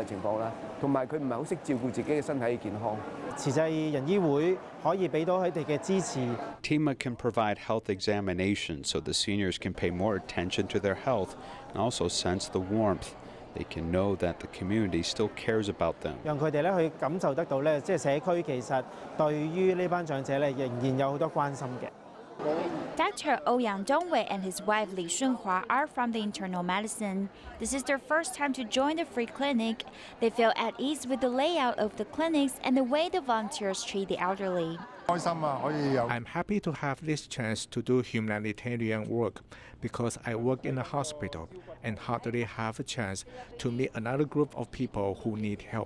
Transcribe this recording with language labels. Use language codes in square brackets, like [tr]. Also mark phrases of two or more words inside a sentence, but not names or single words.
[en] TIMA can provide health examinations so the seniors can pay more attention to their health and also sense the warmth. They can know that the community still cares about them. [yue] 讓佢哋去感受得到即係社區其實對於呢班長者仍然有好多關心嘅。 [en] Dr. Ouyang Dongwei and his wife Li Shunhua are from the internal medicine. This is their first time to join the free clinic. They feel at ease with the layout of the clinics and the way the volunteers treat the elderly. I'm happy to have this chance to do humanitarian work because I work in a hospital and hardly have a chance to meet another group of people who need help.